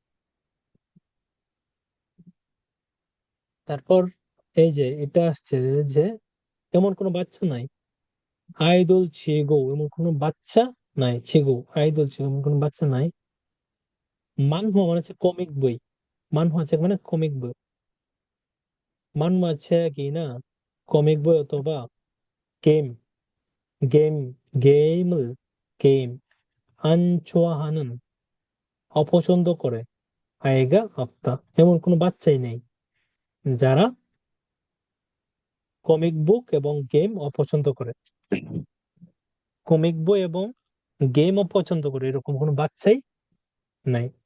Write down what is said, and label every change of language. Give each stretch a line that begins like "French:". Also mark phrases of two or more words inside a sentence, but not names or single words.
Bangla: তারপর এই যে এটা আসছে যে এমন কোনো বাচ্চা নাই,
Korean: 아이들치고
Bangla: এমন কোনো বাচ্চা নাই,
Korean: 치고 아이들치고
Bangla: এমন কোনো বাচ্চা নাই। মানহুয়া মানে হচ্ছে কমিক বই, মানহুয়া আছে মানে কমিক বই, মানহুয়া আছে কি না, কমিক বই অথবা
Korean: 게임, 게임을, 게임, 안 좋아하는,
Bangla: অপছন্দ করে,
Korean: 아이가 없다,
Bangla: এমন কোনো বাচ্চাই নেই যারা কমিক বুক এবং গেম অপছন্দ করে। কমিক বই এবং গেম অপছন্দ করে এরকম কোনো বাচ্চাই নাই।